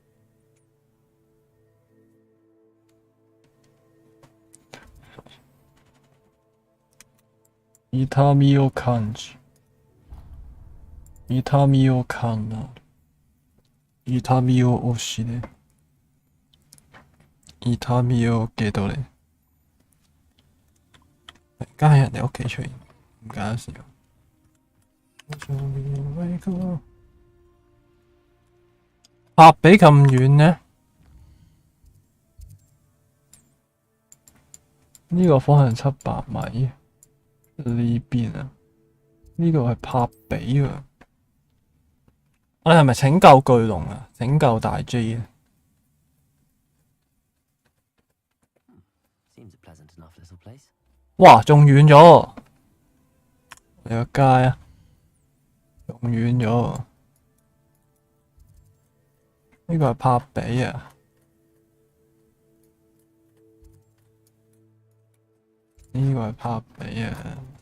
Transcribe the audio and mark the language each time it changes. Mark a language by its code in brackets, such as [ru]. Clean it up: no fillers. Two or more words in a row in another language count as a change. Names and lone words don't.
[ja] 痛みを感じ。痛みを感じ。痛みを教え。痛みを受け取れ。 [yue] 而家喺人哋屋企出現，唔搞笑。拍比咁遠呢？呢個方向700米，呢邊啊？呢個係拍比啊！我哋係咪拯救巨龍啊？拯救大 J 啊！ [en] Seems a pleasant enough little place. [yue] 哇，仲遠咗！你個街啊，仲遠咗。呢個係拍比啊！呢個係拍比啊！